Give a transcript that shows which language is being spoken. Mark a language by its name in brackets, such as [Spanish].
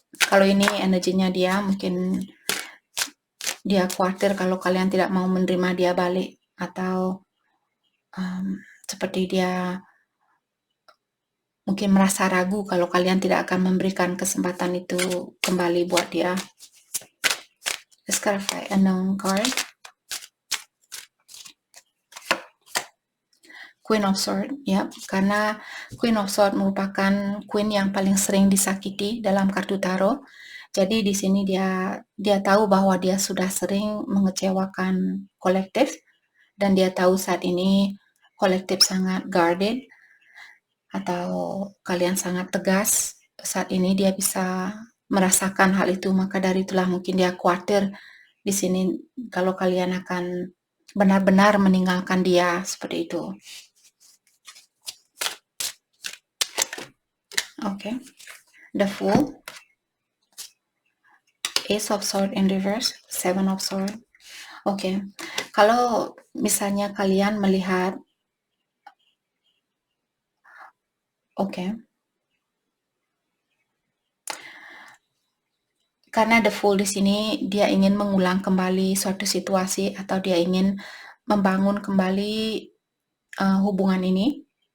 [Indonesian] Kalau ini energinya dia, mungkin dia khawatir kalau kalian tidak mau menerima dia balik, atau seperti dia mungkin merasa ragu kalau kalian tidak akan memberikan kesempatan itu kembali buat dia. [English] Let's clarify Unknown card. [Indonesian] Queen of Swords, ya, karena Queen of Swords merupakan queen yang paling sering disakiti dalam kartu tarot. Jadi di sini dia tahu bahwa dia sudah sering mengecewakan kolektif, dan dia tahu saat ini kolektif sangat guarded atau kalian sangat tegas. Saat ini dia bisa merasakan hal itu, maka dari itulah mungkin dia khawatir di sini kalau kalian akan benar-benar meninggalkan dia, seperti itu. Oke. [English] The Fool, Ace of Swords in reverse, Seven of Swords. [Indonesian] Oke. Kalau misalnya kalian melihat, karena the Fool di sini dia ingin mengulang kembali suatu situasi atau dia ingin membangun kembali hubungan ini.